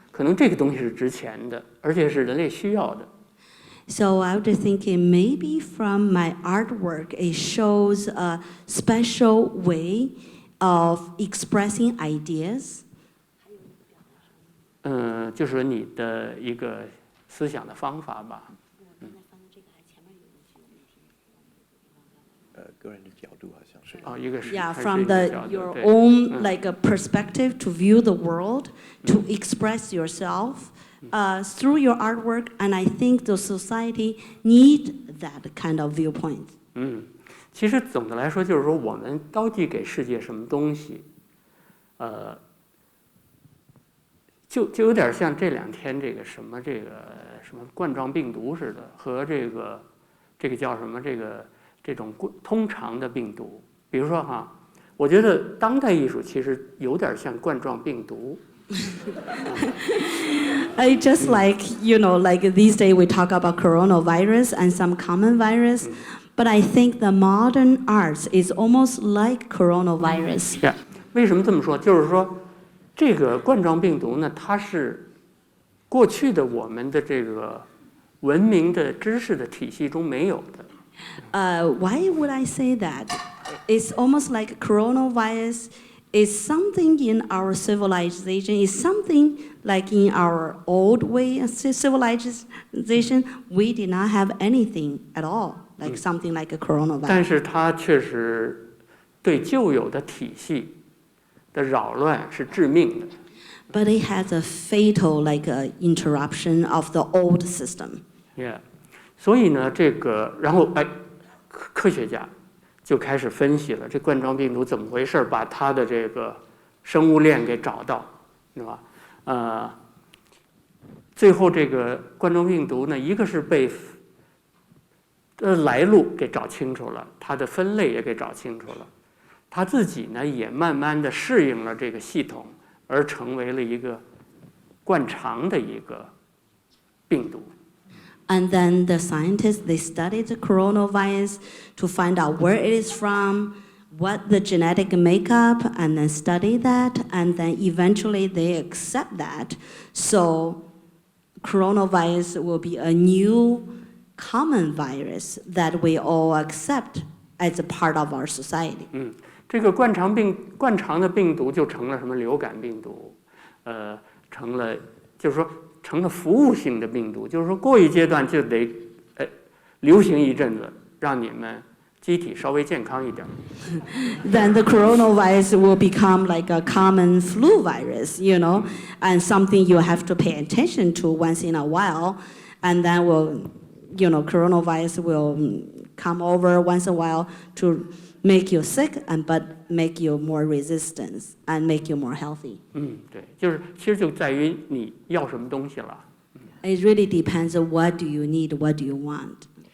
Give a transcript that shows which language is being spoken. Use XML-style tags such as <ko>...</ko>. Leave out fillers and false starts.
<zh>可能这个东西是值钱的，而且是人类需要的。</zh> <en>So I was thinking maybe from my artwork it shows a special way of expressing ideas.</en> <zh>就是你的一个思想的方法吧。个人的角度好像是。一个是</zh> <en>Yeah, from your own like a perspective to view the world, to express yourself through your artwork, and I think the society need that kind of viewpoint.</en> <zh>其实总的来说就是说，我们到底给世界什么东西，就有点像这2天这个什么冠状病毒似的，和这个叫什么这种通常的病毒。比如说哈，我觉得当代艺术其实有点像冠状病毒。</zh> <en>I just like, you know, like these days we talk about coronavirus and some common virus, but I think the modern arts is almost like coronavirus.</en> <zh>为什么这么说？就是说，这个冠状病毒呢，它是过去的我们的这个文明的知识的体系中没有的。</zh> <en>Why would I say that? It's almost like coronavirus is something in our civilization, is something like in our old way of civilization, we did not have anything at all, like something like a coronavirus.</en> <zh>但是它确实对旧有的体系的扰乱是致命的。</zh> <en>But it has a fatal like interruption of the old system. Yeah.</en> <zh>所以呢，然后科学家就开始分析了这冠状病毒怎么回事，把它的这个生物链给找到，对吧？最后这个冠状病毒呢，一个是被来路给找清楚了，它的分类也给找清楚了，它自己呢也慢慢的适应了这个系统，而成为了一个惯常的一个病毒。</zh> <en>And then the scientists, they studied the coronavirus to find out where it is from, what the genetic makeup, and then study that, and then eventually they accept that. So coronavirus will be a new common virus that we all accept as a part of our society.</en> <zh>这个惯常的病毒就成了什么流感病毒，成了就是说成了服务性的病毒，就是说过一阶段就得流行一阵子，让你们机体稍微健康一点。</zh> <en>Then the coronavirus will become like a common flu virus, you know, and something you have to pay attention to once in a while, and then coronavirus will come over once in a while to make you sick but make you more resistant and make you more healthy.</en> <zh>对，其实就在于你要什么东西了。</zh> <en>It really depends on what do you need, what do you want.</en>